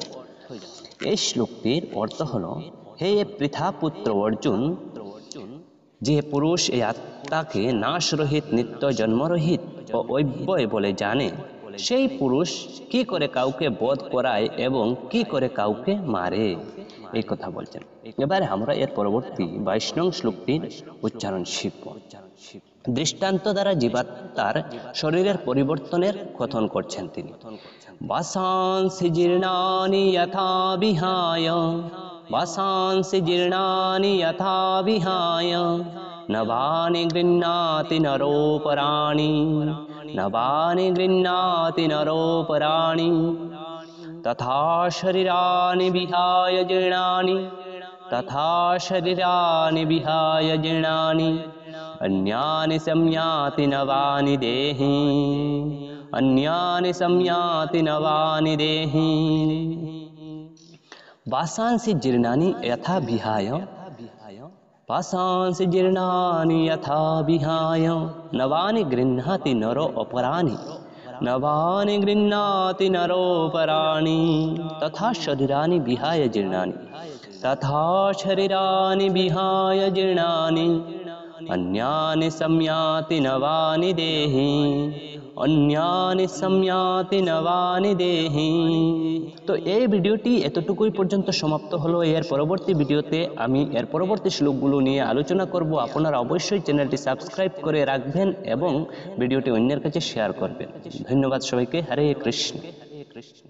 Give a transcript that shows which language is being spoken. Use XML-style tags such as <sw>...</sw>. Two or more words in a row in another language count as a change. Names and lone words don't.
<bn>এই শ্লোকটির অর্থ হলো, হে পৃথাপুত্র অর্জুন, যে পুরুষ এই আত্মাকে নাশরহিত, নিত্য, জন্মরহিত ও অব্যয় বলে জানে, সেই পুরুষ কি করে কাউকে বধ করায় এবং কি করে কাউকে মারে, এই কথা বলছেন। এবারে আমরা এর পরবর্তী 22 নং শ্লোকটির উচ্চারণ শিখব। দৃষ্টান্ত দ্বারা জীবাত্মার শরীরের পরিবর্তনের কথন করছেন তিনি।</bn> <sa>বাসাংসি জীর্ণানি যথা বিহায়, বাসাংসি জীর্ণানি যথা বিহায়, নবানি গৃহ্ণাতি নরোপরাণি, নবানি গৃহ্ণাতি নরোপরাণি, তথা শরীরাণি বিহায় জীর্ণানি, তথা শরীরাণি বিহায় জীর্ণানি, अन्यानि संयाति नवानि देहि, अन्यानि संयाति नवानि देहि। वासांसि जीर्णानि यथा विहाय, वासांसि जीर्णानि यथा विहाय, नवानि गृह्णाति नरो अपराणि, नवानि गृह्णाति नरोपराणि तथा शरीराणि विहाय जीर्णानि तथा शरीराणि विहाय जीर्णानि अन्यानि संयाति नवानि देहि अन्यानि संयाति नवानि देहि।</sa> <bn>তো এই ভিডিওটি এতটুকুই পর্যন্ত সমাপ্ত হলো। এর পরবর্তী ভিডিওতে আমি এর পরবর্তী শ্লোকগুলো নিয়ে আলোচনা করব। আপনারা অবশ্যই চ্যানেলটি সাবস্ক্রাইব করে রাখবেন এবং ভিডিওটি অন্যের কাছে শেয়ার করবেন। ধন্যবাদ সবাইকে। হরে কৃষ্ণ।</bn>